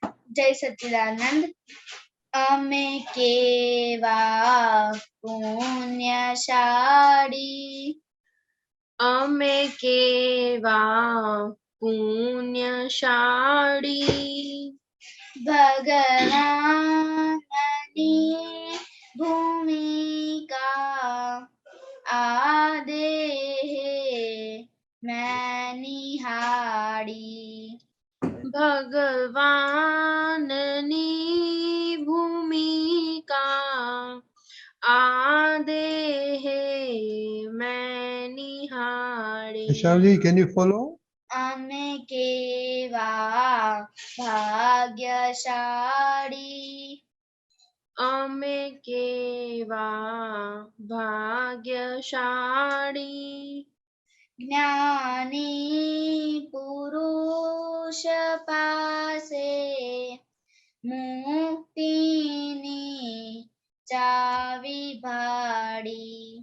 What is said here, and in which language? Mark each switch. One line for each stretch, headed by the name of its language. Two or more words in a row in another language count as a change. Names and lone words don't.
Gujarati: જય સચ્ચિદાનંદ। અમે કેવા પુણ્યશાળી, અમે કેવા પુણ્યશાળી, ભગવાનની ભૂમિકા આ દેહે મેં નિહાળી. ભગવાનની ભૂમિકા આ દેહે મેં નિહાળી.
English: Shavji, can you follow?
Gujarati: અમે કેવા ભાગ્યશાળી, અમે કેવા ભાગ્યશાળી, જ્ઞાની પુરુષ પાસે મુક્તિની ચાવી ભાળી.